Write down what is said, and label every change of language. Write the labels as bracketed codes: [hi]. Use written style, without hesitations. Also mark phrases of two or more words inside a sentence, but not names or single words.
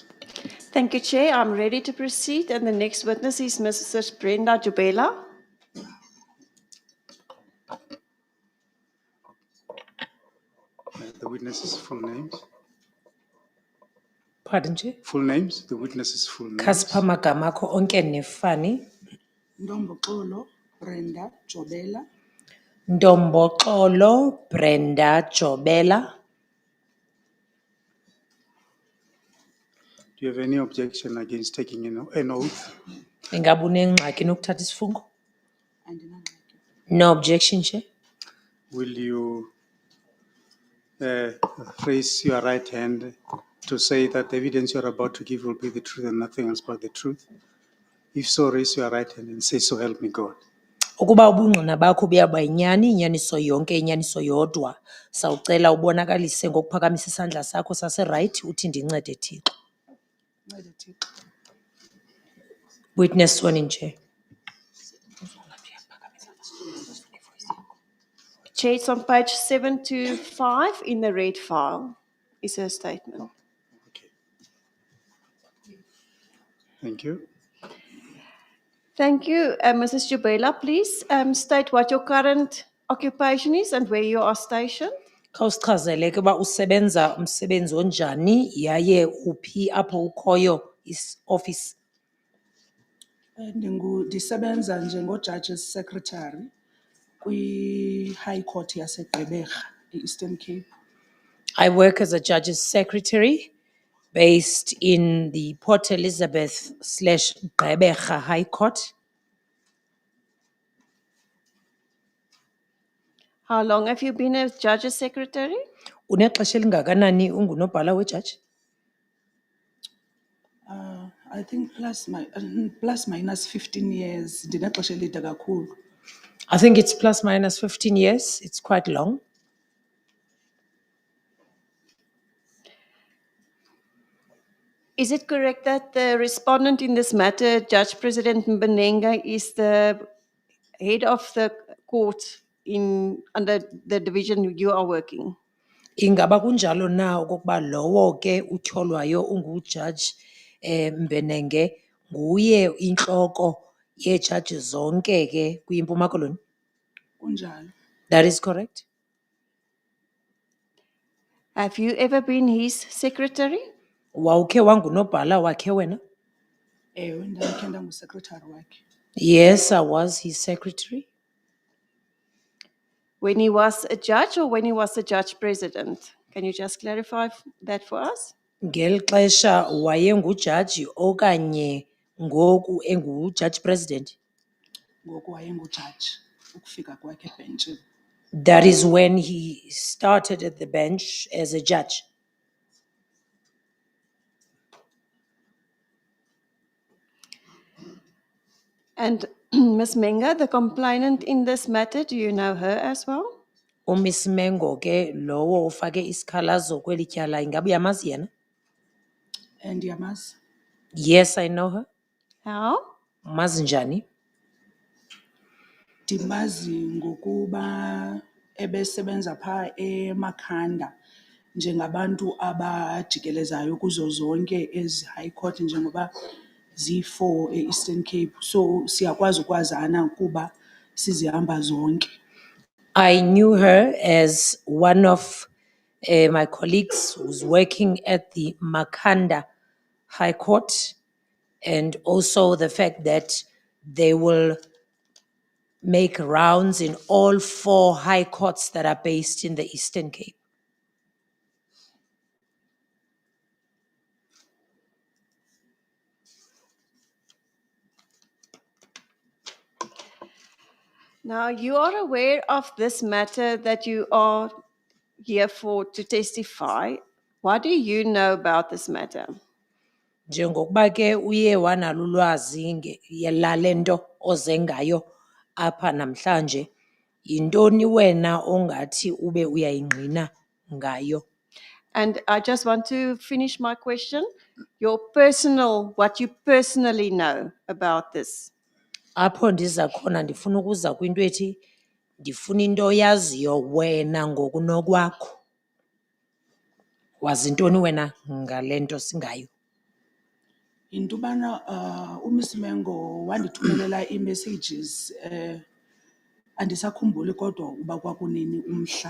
[en] Thank you, Chair. I'm ready to proceed. And the next witness is Mrs. Brenda Jubela. The witness's full names. Pardon, Chair? Full names. The witness's full names. [xh] Khasipha amagama akho onke nefani. Ndomboxolo Brenda Jobela, Ndomboxolo Brenda Jobela. [en] Do you have any objection against taking an oath? [xh] Ingabe unengxaki nokuthatha isifungo? andinangxaki. [en] No objection, Chair. Will you raise your right hand to say that the evidence you are about to give will be the truth and nothing else but the truth? If so, raise your right hand and say, so help me God. [xh] Ukuba ubungqina bakho buyaba yinyani, inyaniso yonke, inyaniso yodwa, sawucela ubonakalise ngokuphakamisa isandla sakho sase-right uthi ndincede Thixo. Ncede Thixo. [en] Witness sworn in, Chair. Chair, it's on page 725 in the red file is her statement. Okay. Thank you. Thank you. Mrs. Jubela, please state what your current occupation is and where you are stationed. [xh] Khawusichazele ke uba usebenza umsebenzi onjani yaye uphi apho ukhoyo office. Ndisebenza njengo- [en] Judge's Secretary [xh] kwi- [en] High Court [xh] yaseGqeberha, e-Eastern Cape. [en] I work as a judge's secretary based in the Port Elizabeth / Gqeberha High Court. How long have you been a judge's secretary? [xh] Unexesha elingakanani ungunobhala wejaji? [en] I think plus minus 15 years, [xh] ndinexesha elide kakhulu. [en] I think it's plus minus 15 years. It's quite long. Is it correct that the respondent in this matter, Judge President Mbenenge, is the head of the court under the division you are working? [xh] Ingaba kunjalo na okokuba lowo ke utyholwayo ungujaji Mbenenge nguye intloko yejaji zonke ke kwiMpuma Koloni? Kunjalo. [en] That is correct. Have you ever been his secretary? [xh] Wawukhe wangunobhala wakhe wena? Ewe, ndandikhe ndangusekretary wakhe. [en] Yes, I was his secretary. When he was a judge or when he was a judge president? Can you just clarify that for us? [xh] Ngeli xesha wayengujaji okanye ngoku engujaji president? Ngoku wayengujaji ukufika kwakhe ebhentshini. [en] That is when he started at the bench as a judge. And Ms. Menga, the complainant in this matter, do you know her as well? [xh] Miss Mengo ke lowo ufake isikhalazo kweli tyala ingabe uyamazi yena? Ndiyamazi. [en] Yes, I know her. How? [xh] Umazi njani? Ndimazi ngokuba ebesebenza phaa eMakhanda njengabantu abajikelezayo kuzo zonke ezi [en] high court [xh] njengoba ziyi-4 e-Eastern Cape. So siyakwazi ukwazana kuba sizihamba zonke. [en] I knew her as one of my colleagues who's working at the Makhanda High Court, and also the fact that they will make rounds in all 4 high courts that are based in the Eastern Cape. Now, you are aware of this matter that you are here for to testify. What do you know about this matter? [xh] Njengokuba ke uye wanalo ulwazi lale nto oze ngayo apha namhlanje, yintoni wena ongathi ube uyayingqina ngayo? [en] And I just want to finish my question. What you personally know about this. [xh] Apho ndiza khona ndifuna ukuza kwinto ethi ndifuna into oyaziyo wena ngokunokwakho. Wazi ntoni wena ngale nto singayo? Into yobana uMiss Mengo wandithumelela ii-messages andisakhumbuli kodwa uba kwakunini umhla.